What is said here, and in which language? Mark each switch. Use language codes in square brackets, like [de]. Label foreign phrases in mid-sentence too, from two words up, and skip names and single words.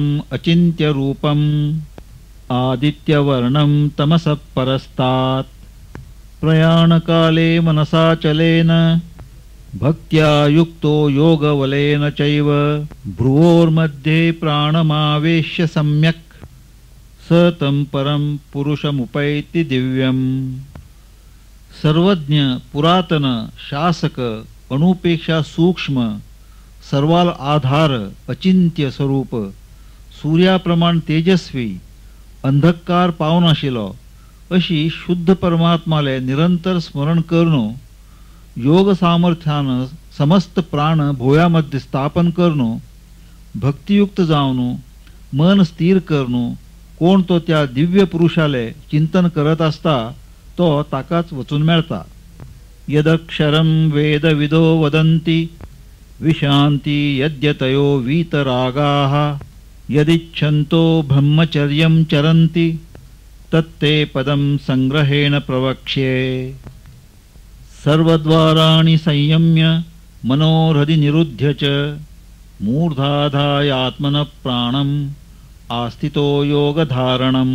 [sa] अचिन्त्य रूपं आदित्यवर्णं तमसः परस्तात् प्रयाणकाले मनसा चलेन भक्त्या युक्तो योगवलेन चैव भ्रुवोर्मध्ये प्राणमावेश्य सम्यक् स तं परं पुरुषमुपैति दिव्यम्। [kok] सर्वज्ञ, पुरातन, शासक, अणुपेक्षा सूक्ष्म, सर्वाल आधार, अचिंत्य स्वरूप सूर्याप्रमाण तेजस्वी अंधकार पावन आशिल्लो अशी शुद्ध परमात्माले निरंतर स्मरण करून योग सामर्थ्यान समस्त प्राण भोयामध्ये स्थापन करून भक्तियुक्त जावन मन स्थिर करून कोण तो त्या दिव्य पुरुषाले चिंतन करत असता तो ताकाच वचून मेळता. [sa] यदक्षरं वेदविदो वदन्ति विशान्ति यद्यतयो वीतरागाः यदिच्छन्तो ब्रह्मचर्यं चरन्ति तत्ते पदं संग्रहेण प्रवक्ष्ये. सर्वद्वाराणि संयम्य मनोहृदि निरुध्य च मूर्धाधायात्मनः प्राणम् आस्थितो योगधारणम्.